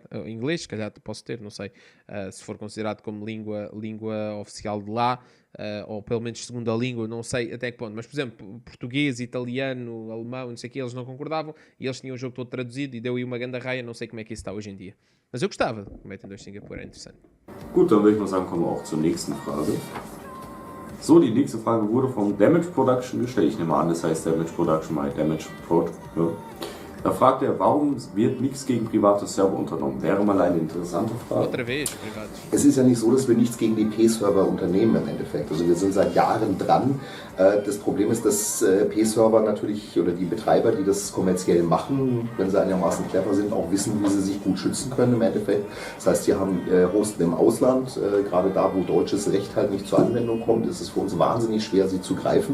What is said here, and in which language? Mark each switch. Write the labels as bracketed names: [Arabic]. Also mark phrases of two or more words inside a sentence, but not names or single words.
[Portuguese] Inglês, se calhar posso ter, não sei, se for considerado como língua oficial de lá, ou pelo menos segunda língua, não sei até que ponto, mas por exemplo, português, italiano, alemão, não sei o que, eles não concordavam e eles tinham o jogo todo traduzido e deu aí uma grande raia, não sei como é que isso está hoje em dia. Mas eu gostava, o Metin 2 Singapura é interessante. [German] Gut, dann würde ich mal sagen, kommen wir auch zur nächsten Frage. So, die nächste Frage wurde vom Damage Production gestellt. Ich nehme an, das heißt Damage Production, my Damage Prod. Ja. Da fragt er, warum wird nichts gegen private Server unternommen? Wäre mal eine interessante Frage. [Portuguese] Outra vez, privado. [German] Es ist ja nicht so, dass wir nichts gegen die P-Server unternehmen im Endeffekt. Also wir sind seit Jahren dran. Das Problem ist, dass P-Server natürlich oder die Betreiber, die das kommerziell machen, wenn sie einigermaßen clever sind, auch wissen, wie sie sich gut schützen können im Endeffekt. Das heißt, sie haben Hosten im Ausland, gerade da, wo deutsches Recht halt nicht zur Anwendung kommt, ist es für uns wahnsinnig schwer, sie zu greifen.